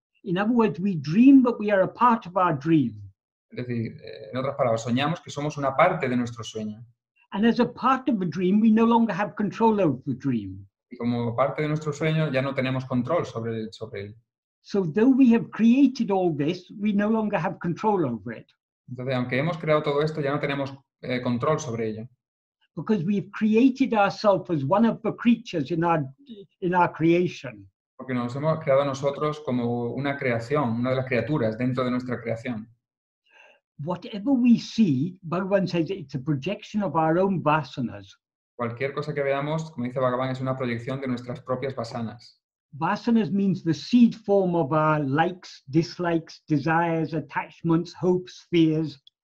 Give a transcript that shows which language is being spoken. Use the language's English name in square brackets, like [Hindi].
[English] In other words, we dream, but we are a part of our dream. [Spanish] Es decir, en otras palabras, soñamos que somos una parte de nuestro sueño. [English] And as a part of the dream, we no longer have control over the dream. [Spanish] Y como parte de nuestro sueño ya no tenemos control sobre él. [English] So though we have created all this, we no longer have control over it. [Spanish] Entonces, aunque hemos creado todo esto, ya no tenemos control sobre ello. [English] Because we've created ourselves as one of the creatures in our creation. [Spanish] Porque nos hemos creado nosotros como una creación, una de las criaturas dentro de nuestra creación. [English] Whatever we see, Bhagavan says it's a projection of our own vasanas. [Spanish] Cualquier cosa que veamos, como dice Bhagavan, es una proyección de nuestras propias vasanas. [English] Vasanas means the seed form of our likes, dislikes, desires, attachments, hopes, fears.